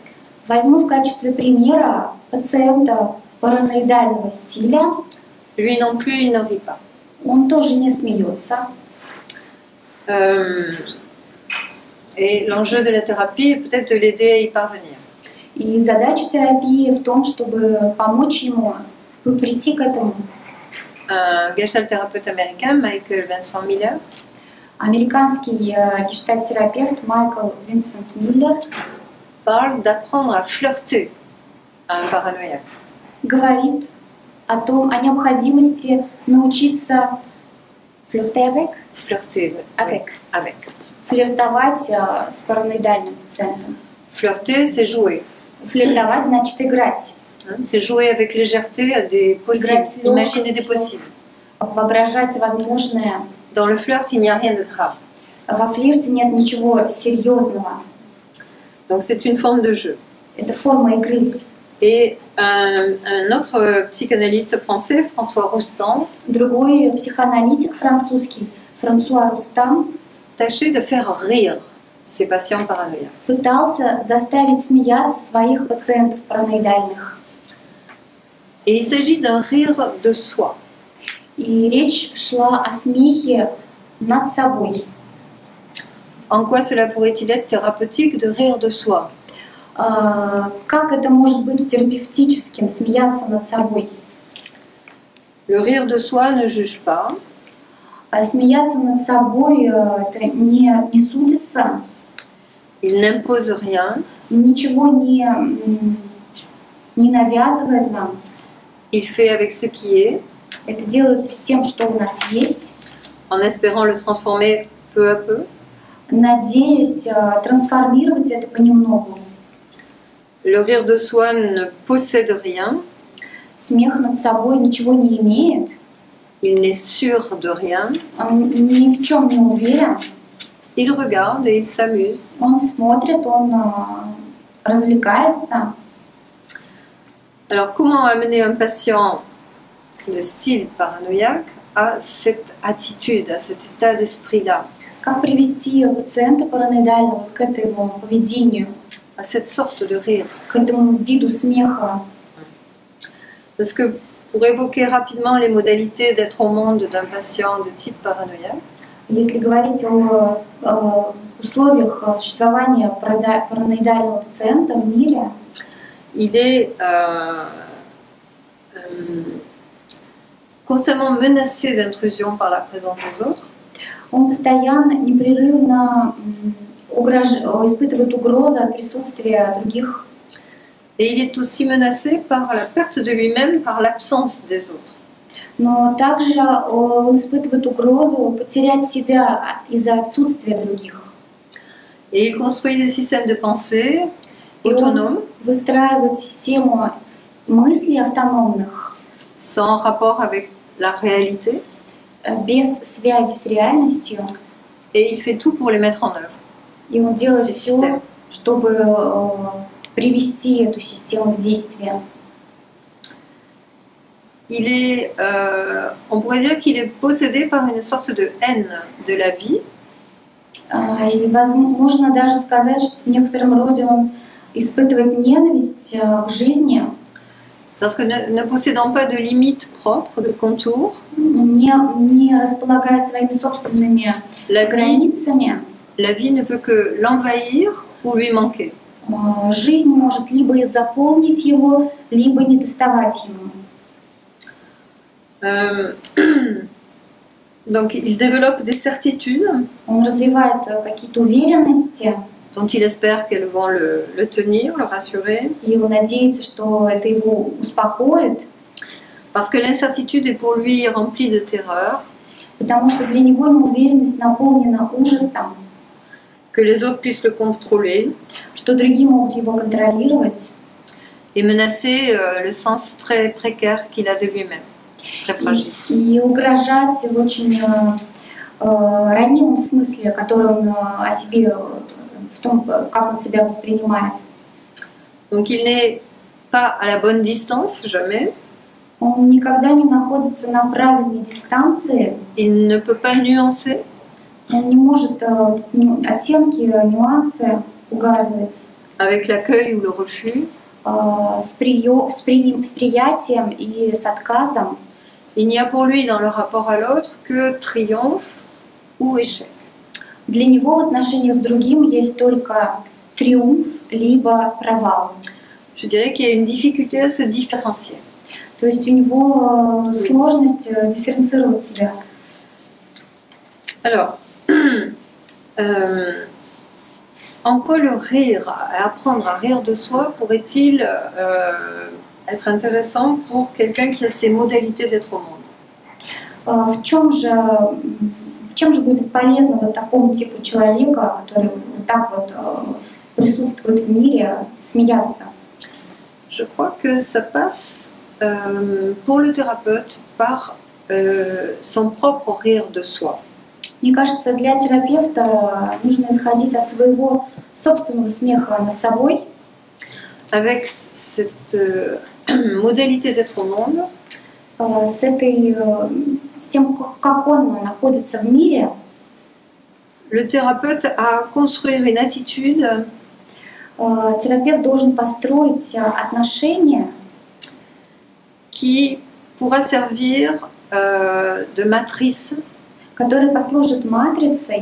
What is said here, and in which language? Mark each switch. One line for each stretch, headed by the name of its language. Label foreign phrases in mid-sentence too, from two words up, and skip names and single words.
Russian: Возьму в качестве примера пациента параноидального стиля.
French: Lui non plus, il ne rit pas.
Russian: Он тоже не смеется.
French: Et l'enjeu de la thérapie est peut-être de l'aider à y parvenir.
Russian: И задача терапии в том, чтобы помочь ему прийти к этому.
French: Un gestalt-thérapeute américain, Michael Vincent Miller,
Russian: Американский гештальт-терапевт Майкл Винсент Миллер
French: parle d'apprendre à flirter à un paranoïaque.
Russian: Говорит о необходимости научиться
French: flirter avec.
Russian: Флиртовать с параноидальным пациентом.
French: Flirter, c'est jouer.
Russian: Флиртовать значит играть.
French: C'est jouer avec légèreté à des possibles, imaginer des possibles.
Russian: Воображать возможное.
French: Dans le flirt, il n'y a rien de grave.
Russian: Во флирте нет ничего серьезного.
French: Donc c'est une forme de jeu.
Russian: Это форма игры.
French: Et un autre psychanalyste français, François Roustan,
Russian: Другой психоаналитик французский, Франсуа Рустам,
French: tâchait de faire rire ses patients paranoïaques.
Russian: пытался заставить смеяться своих пациентов параноидальных.
French: Et il s'agit d'un rire de soi.
Russian: И речь шла о смехе над собой.
French: En quoi cela pourrait-il être thérapeutique de rire de soi?
Russian: Как это может быть терапевтическим, смеяться над собой?
French: Le rire de soi ne juge pas.
Russian: Смеяться над собой это не судится,
French: Il n'impose rien.
Russian: ничего не навязывает нам.
French: Il fait avec ce qui est,
Russian: Это делается с тем, что у нас есть,
French: en espérant le transformer peu à peu.
Russian: надеясь трансформировать это понемногу.
French: Le rire de soi ne possède rien.
Russian: Смех над собой ничего не имеет,
French: Il n'est sûr de rien.
Russian: он ни в чем не уверен,
French: Il regarde et il s'amuse.
Russian: он смотрит, он развлекается.
French: Alors, comment amener un patient de style paranoïaque à cette attitude, à cet état d'esprit-là,
Russian: Как привести пациента параноидального к этому поведению,
French: à cette sorte de rire?
Russian: к этому виду смеха?
French: Parce que pour évoquer rapidement les modalités d'être au monde d'un patient de type paranoïaque,
Russian: Если говорить о условиях существования параноидального пациента в мире,
French: il est constamment menacé d'intrusion par la présence des autres.
Russian: он постоянно, непрерывно испытывает угрозу от присутствия других.
French: Et il est aussi menacé par la perte de lui-même, par l'absence des autres.
Russian: Но также он испытывает угрозу потерять себя из-за отсутствия других.
French: Et il construit des systèmes de pensée
Russian: И
French: autonomes,
Russian: он выстраивает систему мыслей автономных,
French: sans rapport avec la réalité,
Russian: без связи с реальностью.
French: et il fait tout pour les mettre en œuvre.
Russian: И он делает
French: Ces
Russian: все,
French: systèmes.
Russian: чтобы привести эту систему в действие.
French: Il est, on pourrait dire qu'il est possédé par une sorte de haine de la vie,
Russian: И можно даже сказать, что в некотором роде он испытывает ненависть к жизни,
French: parce que ne possédant pas de limites propres, de contours,
Russian: не располагая своими собственными
French: la
Russian: границами.
French: vie ne peut que l'envahir ou lui manquer.
Russian: Жизнь может либо и заполнить его, либо не доставать ему.
French: Donc il développe des certitudes
Russian: Он развивает какие-то уверенности,
French: dont il espère qu'elles vont le tenir, le rassurer,
Russian: и он надеется, что это его успокоит,
French: parce que l'incertitude est pour lui remplie de terreur,
Russian: потому что для него неуверенность наполнена ужасом,
French: que les autres puissent le contrôler
Russian: что другие могут его контролировать,
French: et menacer le sens très précaire qu'il a de lui-même, très fragile.
Russian: и угрожать в очень ранимом смысле, который он о себе, в том, как он себя воспринимает.
French: Donc il n'est pas à la bonne distance, jamais.
Russian: Он никогда не находится на правильной дистанции,
French: Il ne peut pas nuancer.
Russian: он не может оттенки, нюансы угадывать
French: Avec l'accueil ou le refus,
Russian: с приятием и с отказом.
French: il n'y a pour lui dans le rapport à l'autre que triomphe ou échec.
Russian: Для него в отношении с другим есть только триумф либо провал.
French: Je dirais qu'il y a une difficulté à se différencier.
Russian: То есть у него сложность дифференцировать себя.
French: Alors, en quoi le rire, apprendre à rire de soi, pourrait-il être intéressant pour quelqu'un qui a ces modalités d'être au monde?
Russian: В чем же будет полезно вот такому типу человека, который вот так вот присутствует в мире, смеяться?
French: Je crois que ça passe pour le thérapeute par son propre rire de soi.
Russian: Мне кажется, для терапевта нужно исходить от своего собственного смеха над собой,
French: avec cette modalité d'être au monde,
Russian: с тем, как он находится в мире.
French: le thérapeute a à construire une attitude
Russian: Терапевт должен построить отношения,
French: qui pourra servir de matrice
Russian: которые послужат матрицей